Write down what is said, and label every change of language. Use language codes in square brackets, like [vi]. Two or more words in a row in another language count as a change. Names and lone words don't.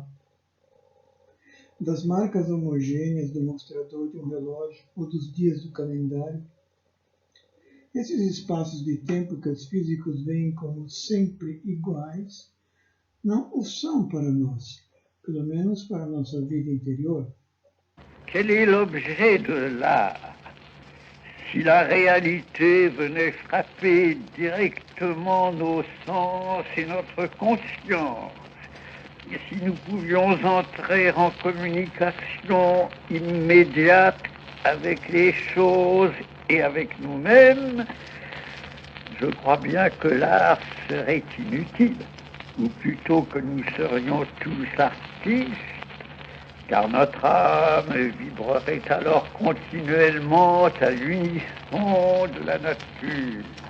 [pt] Das marcas homogêneas do mostrador de um relógio ou dos dias do calendário, esses espaços de tempo que os físicos veem como sempre iguais, não o são para nós, pelo menos para a nossa vida interior. [fr] Quel est l'objet de l'art? Si la réalité venait frapper directement nos sens et notre conscience, et si nous pouvions entrer en communication immédiate avec les choses et avec nous-mêmes, je crois bien que l'art serait inutile, ou plutôt que nous serions tous artistes, car notre âme vibrerait alors continuellement à l'unisson de la nature.